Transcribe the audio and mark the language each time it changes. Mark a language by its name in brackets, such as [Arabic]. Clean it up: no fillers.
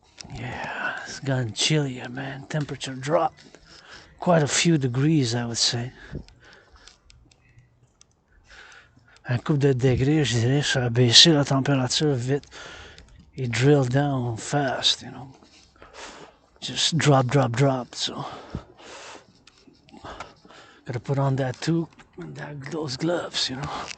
[English] It's gotten chillier, man. Temperature dropped quite a few degrees, I would say. [French] Un couple de degrés, je dirais, ça a baissé la température vite. [English] It drilled down fast, you know. Just drop, drop, drop. So, gotta put on that too, and those gloves, you know.